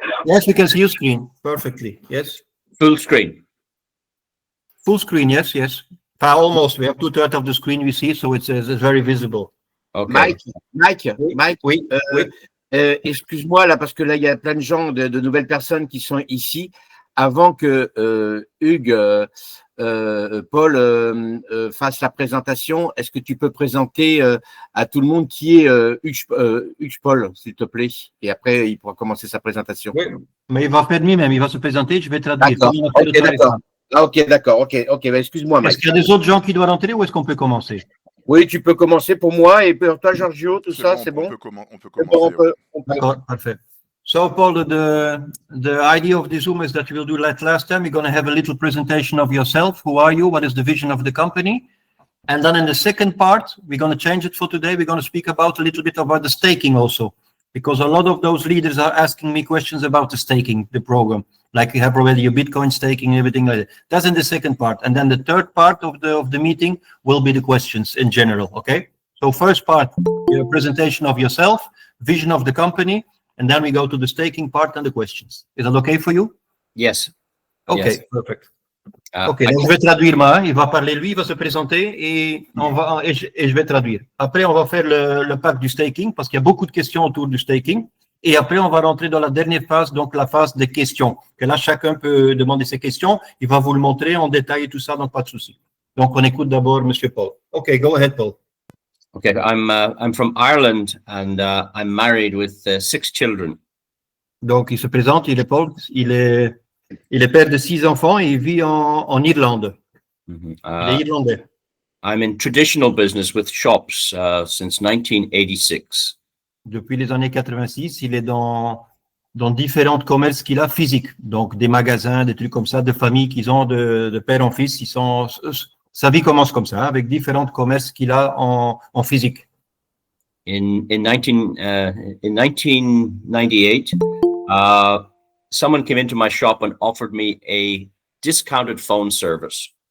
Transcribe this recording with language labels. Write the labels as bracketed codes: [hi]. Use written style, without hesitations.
[en] Yes, we can see your screen perfectly. Yes. Full screen. Full screen, yes, yes. Almost. We have 2/3 of the screen we see, so it's very visible. Okay. Mike, [fr] Oui, oui. excuse-moi là, parce que là, il y a plein de gens, de nouvelles personnes qui sont ici. Avant que Hugues, Paul fasse la présentation, est-ce que tu peux présenter à tout le monde qui est Hugues Paul, s'il te plaît? Et après, il pourra commencer sa présentation. Oui, mais il va faire lui-même, il va se présenter, je vais traduire. D'accord, ok, d'accord. Ah, ok, d'accord, ok, bah, excuse-moi, Mike. Est-ce qu'il y a des autres gens qui doivent rentrer ou est-ce qu'on peut commencer? Oui, tu peux commencer pour moi et pour toi, Giorgio, tout ça, c'est bon? On peut commencer. D'accord, parfait. [en] So, Paul, the idea of the Zoom is that you will do like last time. You're going to have a little presentation of yourself. Who are you? What is the vision of the company? And then in the second part, we're going to change it for today. We're going to speak about a little bit about the staking also, because a lot of those leaders are asking me questions about the staking, the program. Like you have already your Bitcoin staking and everything like that. That's in the second part. And then the third part of the meeting will be the questions in general, okay? So first part, your presentation of yourself, vision of the company, and then we go to the staking part and the questions. Is that okay for you? Yes. Okay, yes. Perfect. [fr] Ok, donc je vais traduire moi, il va parler lui, il va se présenter et je vais traduire. Après, on va faire le pack du staking parce qu'il y a beaucoup de questions autour du staking. Et après, on va rentrer dans la dernière phase, donc la phase des questions. Que là, chacun peut demander ses questions. Il va vous le montrer en détail et tout ça, donc pas de souci. Donc, on écoute d'abord Monsieur Paul. [en] OK, go ahead, Paul. Okay, I'm from Ireland and I'm married with 6 children. [fr] Donc, il se présente, il est Paul, il est père de 6 enfants et il vit en Irlande. Il est irlandais. [en] I'm in traditional business with shops since 1986. [fr] Depuis les années 86, il est dans différents commerces qu'il a physiques, donc des magasins, des trucs comme ça, de familles qu'ils ont de père en fils. Sa vie commence comme ça, avec différents commerces qu'il a en physique. [en] In 1998, someone came into my shop and offered me a discounted phone service.